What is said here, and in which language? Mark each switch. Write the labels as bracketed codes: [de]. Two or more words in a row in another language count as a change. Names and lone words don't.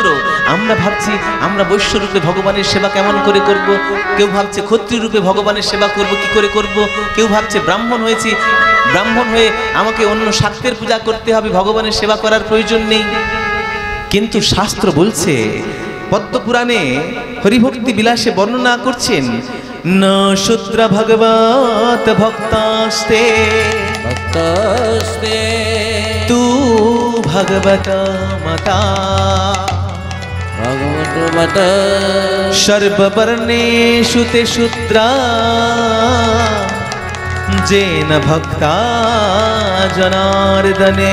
[bn] আমরা ভাবছি আমরা বৈশ্য রূপে ভগবানের সেবা কেমন করে করব, কেউ ভাবছে ক্ষত্রিয় রূপে ভগবানের সেবা করব কি করে করব, কেউ ভাবছে ব্রাহ্মণ হয়েছি, ব্রাহ্মণ হয়ে আমাকে অন্য শাক্তের পূজা করতে হবে, ভগবানের সেবা করার প্রয়োজন নেই। কিন্তু শাস্ত্র বলছে, পদ্মপুরাণে হরিভক্তি বিলাসে বর্ণনা করছেন, [sa] न शूद्र भगवत भक्तास्ते भक्तस्ते तू भगवत मता भगवत मत सर्ववर्णेषु ते शूद्रा जेन भक्ता जनार्दने